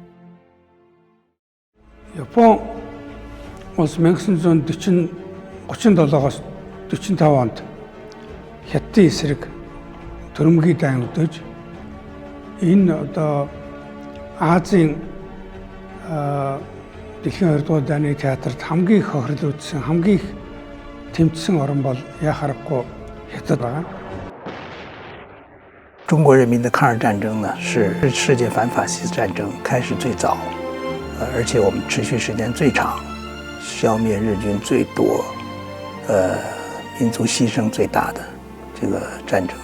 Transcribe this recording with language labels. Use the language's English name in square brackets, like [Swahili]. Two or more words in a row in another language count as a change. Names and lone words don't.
[Mongolian] Япон улс 1937-оос 45 онд Хятадын эсрэг түрэмгий дайн өдөж энэ одоо Азийн дэлхийн 2 дугаар дайны театрт хамгийн их хохирол үзсэн, хамгийн их тэмцсэн орн бол яхахгүй Хятад байна. [Chinese] 中国人民的抗日战争呢，是世界反法西斯战争开始最早，而且我们持续时间最长，消灭日军最多，民族牺牲最大的这个战争。